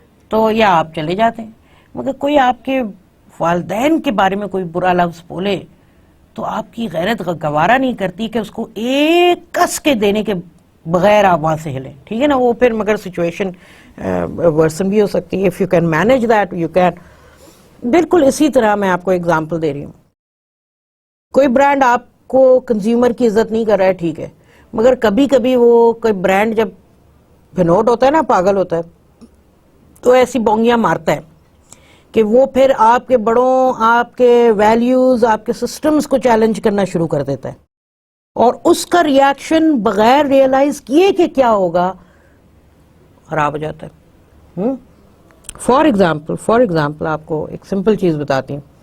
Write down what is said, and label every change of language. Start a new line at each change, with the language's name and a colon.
Urdu: تو یا آپ چلے جاتے ہیں. مگر کوئی آپ کے والدین کے بارے میں کوئی برا لفظ بولے تو آپ کی غیرت گوارا نہیں کرتی کہ اس کو ایک کس کے دینے کے بغیر آپ وہاں سے ہلیں, ٹھیک ہے نا. وہ پھر مگر
English: situation worsen
Urdu: بھی ہو سکتی ہے.
English: If you can manage that you can.
Urdu: بالکل اسی طرح میں آپ کو ایگزامپل دے رہی ہوں. کوئی برانڈ آپ کو کنزیومر کی عزت نہیں کر رہا ہے, ٹھیک ہے, مگر کبھی کبھی وہ کوئی برانڈ جب بھنوٹ ہوتا ہے نا, پاگل ہوتا ہے, تو ایسی بونگیاں مارتا ہے کہ وہ پھر آپ کے بڑوں, آپ کے ویلیوز, آپ کے سسٹمز کو چیلنج کرنا شروع کر دیتا ہے, اور اس کا ریاکشن بغیر ریئلائز کیے کہ کیا ہوگا خراب ہو جاتا ہے.
English: for example
Urdu: آپ کو ایک سمپل چیز بتاتی ہوں.